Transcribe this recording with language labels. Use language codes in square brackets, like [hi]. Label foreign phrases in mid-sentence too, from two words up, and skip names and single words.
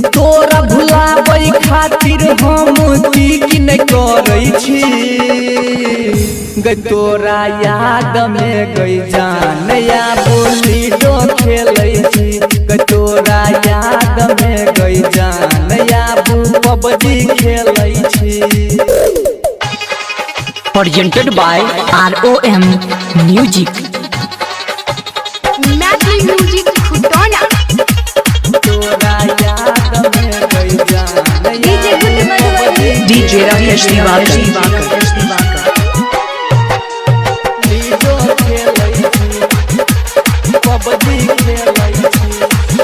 [mai] तोरा भुलाबै खातिर हम की न करै छी। तोरा याद में गई जान या बोली डो खेलै छी। तोरा याद में गई जान या पबजी खेलै छी। [en] presented by ROM Music। [mai] मैथिली म्यूजिक खुटोना तोरा याद में गई जान डीजे गुड मधुबनी DJ राकेश दिवाकर। लीडो खेलै छी, पबजी खेलै छी।